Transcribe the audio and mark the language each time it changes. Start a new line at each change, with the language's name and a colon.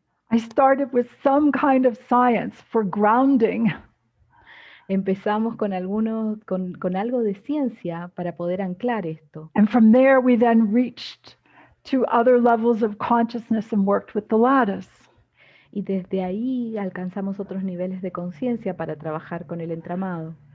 English: I started with some kind of science for grounding.
Spanish: Empezamos con algo de ciencia para poder anclar esto.
English: And from there, we then reached to other levels of consciousness and worked with the lattice.
Spanish: Y desde ahí alcanzamos otros niveles de conciencia para trabajar con el entramado.